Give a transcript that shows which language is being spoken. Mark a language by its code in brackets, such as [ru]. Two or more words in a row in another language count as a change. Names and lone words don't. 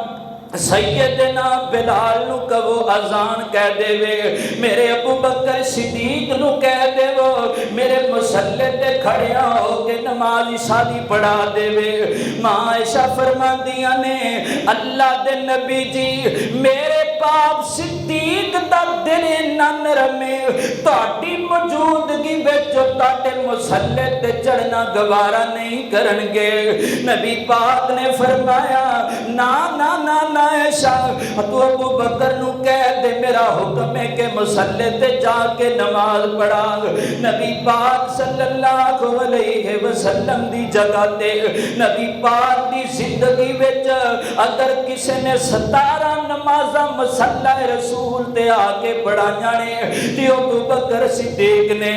[pa] سیدنا بلال نوں کہو اذان کہہ دیوے میرے ابو بکر صدیق نوں کہہ دیوو میرے مصلے تے کھڑیا ہو کے نماز شادی پڑھا دیوے ماں عائشہ فرماندیاں نے اللہ دے نبی جی मेरे باپ صدیق دا دل نہ نرمے تہاڈی موجودگی وچ تہاڈے مصلی تے چڑھنا گوارا نہیں کرنگے۔ نبی پاک نے فرمایا نا نا نا نا عائشہ تو ابو بکر نو کہہ دے میرا حکم ہے کہ مصلی تے جا کے نماز پڑھا۔ نبی پاک صلی اللہ علیہ وسلم دی جگہ تے نبی پاک دی زندگی وچ اگر کسی نے 17 نمازاں مصلی رسول تے آ کے پڑھائیاں نے تے ابو بکر صدیق نے۔